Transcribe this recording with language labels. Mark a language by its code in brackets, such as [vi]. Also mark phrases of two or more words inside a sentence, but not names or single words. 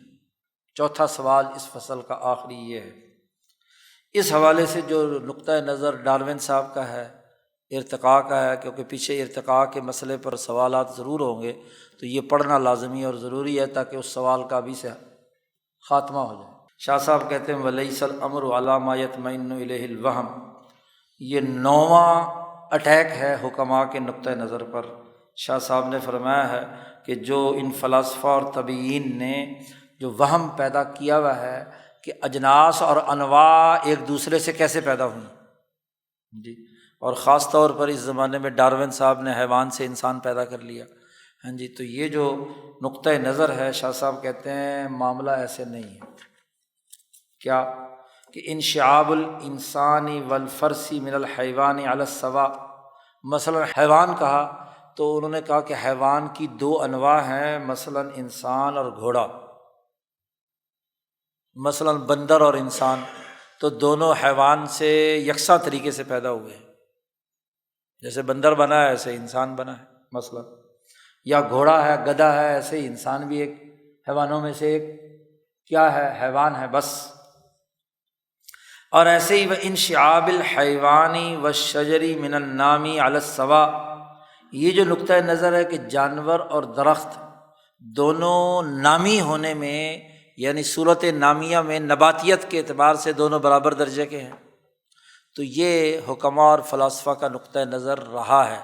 [ur] چوتھا سوال اس فصل کا آخری یہ ہے۔ اس حوالے سے جو نقطۂ نظر ڈارون صاحب کا ہے، ارتقاء کا ہے، کیونکہ پیچھے ارتقاء کے مسئلے پر سوالات ضرور ہوں گے، تو یہ پڑھنا لازمی اور ضروری ہے تاکہ اس سوال کا بھی سے خاتمہ ہو جائے۔ شاہ صاحب کہتے ہیں [ar] وَلَيْسَ الْأَمْرُ عَلَىٰ مَا يَطْمَئِنُّ إِلَيْهِ الْوَهْمُ، [ur] یہ 9واں اٹیک ہے حکماء کے نقطۂ نظر پر۔ شاہ صاحب نے فرمایا ہے کہ جو ان فلاسفہ اور طبیعین نے جو وہم پیدا کیا ہوا ہے کہ اجناس اور انواع ایک دوسرے سے کیسے پیدا ہوئی جی، اور خاص طور پر اس زمانے میں ڈارون صاحب نے حیوان سے انسان پیدا کر لیا، ہاں جی، تو یہ جو نقطۂ نظر ہے، شاہ صاحب کہتے ہیں معاملہ ایسے نہیں ہے۔ کیا کہ [ar] انشعاب الانسانی والفرسی من الحیوان علی السواء، [ur] مثلا حیوان کہا تو انہوں نے کہا کہ حیوان کی 2 انواع ہیں، مثلا انسان اور گھوڑا، مثلا بندر اور انسان، تو دونوں حیوان سے یکساں طریقے سے پیدا ہوئے ہیں، جیسے بندر بنا ہے ایسے انسان بنا ہے مثلا، یا گھوڑا ہے، گدھا ہے، ایسے ہی انسان بھی ایک حیوانوں میں سے ایک کیا ہے، حیوان ہے بس۔ اور ایسے ہی [ar] انشعاب الحیوانی والشجری من النامی علی السواء، [ur] یہ جو نقطۂ نظر ہے کہ جانور اور درخت دونوں نامی ہونے میں، یعنی صورت نامیہ میں نباتیت کے اعتبار سے دونوں برابر درجے کے ہیں، تو یہ حکماء اور فلاسفہ کا نقطۂ نظر رہا ہے۔